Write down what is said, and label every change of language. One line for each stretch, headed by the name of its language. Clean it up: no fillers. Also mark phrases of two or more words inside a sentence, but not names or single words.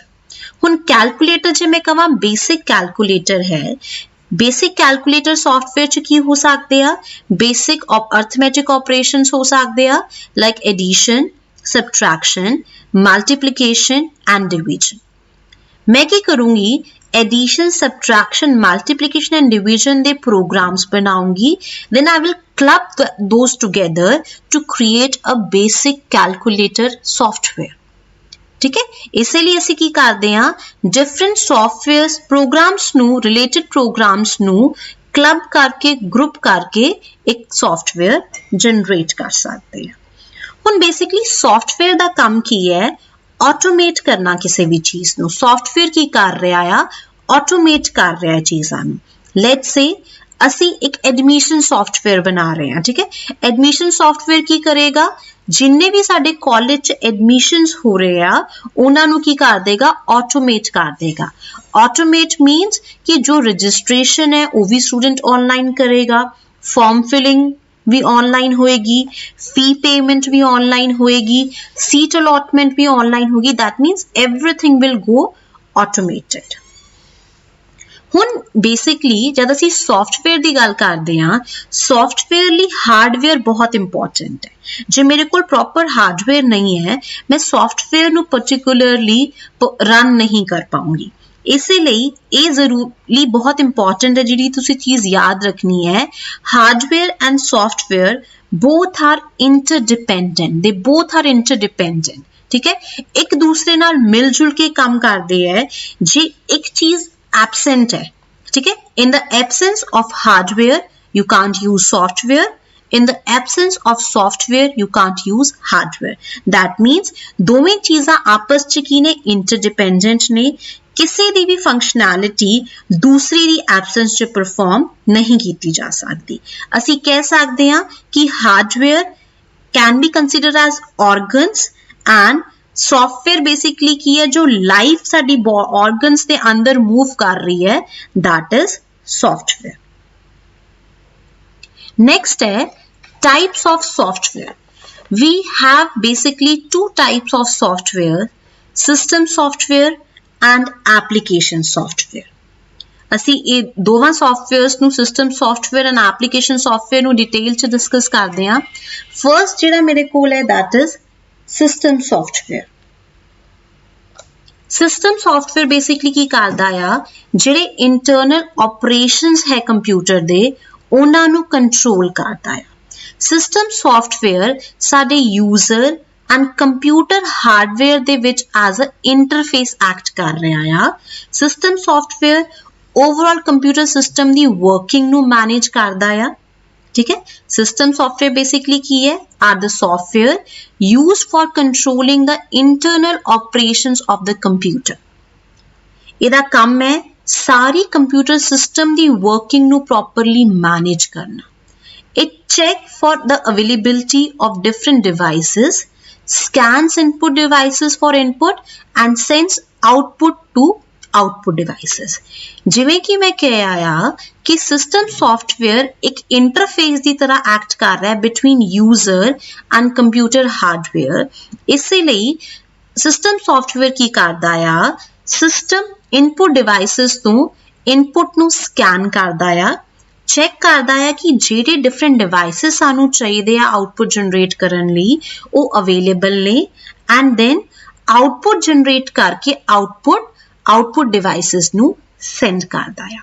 Punjabi: ਹੁਣ ਕੈਲਕੂਲੇਟਰ ਜੇ ਮੈਂ ਕਹਾਂ
English: basic calculator
Punjabi: ਹੈ,
English: basic calculator software
Punjabi: 'ਚ ਕੀ ਹੋ ਸਕਦੇ ਆ?
English: basic arithmetic operations
Punjabi: ਹੋ ਸਕਦੇ ਆ
English: like addition, subtraction, multiplication and division.
Punjabi: ਮੈਂ ਕੀ ਕਰੂੰਗੀ?
English: addition, subtraction, multiplication and division ਦੇ programs ਬਣਾਉਂਗੀ. Then I will club those together to create a basic calculator software.
Hindi: ठीक है, इसे लिए
Punjabi: ਅਸੀਂ ਕੀ ਕਰਦੇ ਹਾਂ?
English: different softwares programs ਨੂੰ related programs ਨੂੰ club करके group करके एक software generate
Hindi: कर सकते हैं.
Punjabi: ਹੁਣ ਬੇਸਿਕਲੀ ਸੌਫਟਵੇਅਰ ਦਾ ਕੰਮ ਕੀ ਹੈ? ਆਟੋਮੇਟ ਕਰਨਾ ਕਿਸੇ ਵੀ ਚੀਜ਼ ਨੂੰ। ਸੌਫਟਵੇਅਰ ਕੀ ਕਰ ਰਿਹਾ ਆ? ਆਟੋਮੇਟ ਕਰ ਰਿਹਾ ਹੈ ਚੀਜ਼ਾਂ ਨੂੰ।
English: let's say
Punjabi: ਅਸੀਂ ਇੱਕ
English: admission software
Punjabi: ਬਣਾ ਰਹੇ ਹਾਂ, ਠੀਕ ਹੈ।
English: admission software
Punjabi: ਕੀ ਕਰੇਗਾ? ਜਿੰਨੇ ਵੀ ਸਾਡੇ ਕਾਲਜ 'ਚ ਐਡਮਿਸ਼ਨਸ ਹੋ ਰਹੇ ਆ ਉਹਨਾਂ ਨੂੰ ਕੀ ਕਰ ਦੇਗਾ? ਆਟੋਮੇਟ ਕਰ ਦੇਗਾ।
English: automate means
Punjabi: ਕਿ ਜੋ ਰਜਿਸਟ੍ਰੇਸ਼ਨ ਹੈ ਉਹ ਵੀ
English: student online
Punjabi: ਕਰੇਗਾ,
English: form filling
Hindi: भी ऑनलाइन होएगी,
English: fee payment
Hindi: भी ऑनलाइन होएगी,
English: seat allotment
Hindi: भी ऑनलाइन होगी।
English: that means everything will go automated.
Punjabi: ਹੁਣ ਬੇਸਿਕਲੀ ਜਦ ਅਸੀਂ ਸੌਫਟਵੇਅਰ ਦੀ ਗੱਲ ਕਰਦੇ ਹਾਂ, ਸੌਫਟਵੇਅਰ ਲਈ ਹਾਰਡਵੇਅਰ ਬਹੁਤ ਇੰਪੋਰਟੈਂਟ ਹੈ। ਜੇ ਮੇਰੇ ਕੋਲ
English: proper hardware
Punjabi: ਨਹੀਂ ਹੈ, ਮੈਂ ਸੌਫਟਵੇਅਰ ਨੂੰ
English: particularly run
Punjabi: ਨਹੀਂ ਕਰ ਪਾਉਂਗੀ। ਇਸੇ ਲਈ ਇਹ ਜ਼ਰੂਰੀ ਬਹੁਤ ਇੰਪੋਰਟੈਂਟ ਹੈ, ਜਿਹੜੀ ਤੁਸੀਂ ਚੀਜ਼ ਯਾਦ ਰੱਖਣੀ ਹੈ,
English: hardware and software both are interdependent, they both are interdependent,
Punjabi: ਠੀਕ ਹੈ। ਇੱਕ ਦੂਸਰੇ ਨਾਲ ਮਿਲ ਜੁਲ ਕੇ ਕੰਮ ਕਰਦੇ ਹੈ। ਜੇ ਇੱਕ ਚੀਜ਼ absent ਹੈ, ਠੀਕ ਹੈ,
English: in the absence of hardware you can't use software, in the absence of software you can't use hardware। that means
Punjabi: ਦੋਵੇਂ ਚੀਜ਼ਾਂ ਆਪਸ 'ਚ ਕੀ ਨੇ? interdependent ਨੇ। ਕਿਸੇ ਦੀ ਵੀ ਫੰਕਸ਼ਨੈਲਿਟੀ ਦੂਸਰੀ ਦੀ ਐਬਸੈਂਸ 'ਚ ਪਰਫਾਰਮ ਨਹੀਂ ਕੀਤੀ ਜਾ ਸਕਦੀ। ਅਸੀਂ ਕਹਿ ਸਕਦੇ ਹਾਂ ਕਿ
English: hardware can be considered as organs and software basically
Punjabi: ਕੀ ਹੈ? ਜੋ ਲਾਈਫ ਸਾਡੀ ਔਰਗਨਸ ਦੇ ਅੰਦਰ ਮੂਵ ਕਰ ਰਹੀ ਹੈ,
English: that is software। Next है types of software। We have basically two types of software, system software and application software।
Punjabi: ਅਸੀਂ ਇਹ ਦੋਵਾਂ ਸੌਫਟਵੇਅਰਸ ਨੂੰ,
English: system software and application software
Punjabi: ਨੂੰ ਡਿਟੇਲ 'ਚ ਡਿਸਕਸ ਕਰਦੇ ਹਾਂ। ਫਰਸਟ ਜਿਹੜਾ ਮੇਰੇ ਕੋਲ ਹੈ
English: that is system software। system software
Punjabi: ਬੇਸਿਕਲੀ ਕੀ ਕਰਦਾ ਆ? ਜਿਹੜੇ
English: internal operations
Punjabi: ਹੈ ਕੰਪਿਊਟਰ ਦੇ ਉਹਨਾਂ ਨੂੰ ਕੰਟਰੋਲ ਕਰਦਾ ਆ।
English: system software
Punjabi: ਸਾਡੇ
English: user and computer hardware
Punjabi: ਦੇ ਵਿੱਚ
English: as a interface act
Punjabi: ਕਰ ਰਿਹਾ ਆ।
English: system software overall computer system
Punjabi: ਦੀ ਵਰਕਿੰਗ ਨੂੰ ਮੈਨੇਜ ਕਰਦਾ ਆ, ਠੀਕ ਹੈ।
English: system software basically
Punjabi: ਕੀ ਹੈ?
English: are the software used for controlling the internal operations of the computer।
Punjabi: ਇਹਦਾ ਕੰਮ ਹੈ ਸਾਰੀ
English: computer system
Punjabi: ਦੀ ਵਰਕਿੰਗ ਨੂੰ ਪ੍ਰੋਪਰਲੀ ਮੈਨੇਜ ਕਰਨਾ।
English: It checks for the availability of different devices, scans input devices for input and sends output to output devices।
Punjabi: ਜਿਵੇਂ ਕਿ ਮੈਂ ਕਿਹਾ ਆ ਕਿ
English: system software
Punjabi: ਇੱਕ ਇੰਟਰਫੇਸ ਦੀ ਤਰ੍ਹਾਂ ਐਕਟ ਕਰ ਰਿਹਾ
English: between user and computer hardware.
Punjabi: ਇਸੇ ਲਈ
English: system software
Punjabi: ਕੀ ਕਰਦਾ ਆ?
English: system input devices
Punjabi: ਤੋਂ ਇਨਪੁਟ ਨੂੰ ਸਕੈਨ ਕਰਦਾ ਆ, ਚੈੱਕ ਕਰਦਾ ਹੈ ਕਿ ਜਿਹੜੇ
English: different devices
Punjabi: ਸਾਨੂੰ ਚਾਹੀਦੇ ਆ
English: output generate
Punjabi: ਕਰਨ ਲਈ ਉਹ ਅਵੇਲੇਬਲ ਨੇ,
English: and then output generate
Punjabi: ਕਰਕੇ
English: output devices
Punjabi: ਨੂੰ ਸੈਂਡ ਕਰਦਾ ਆ।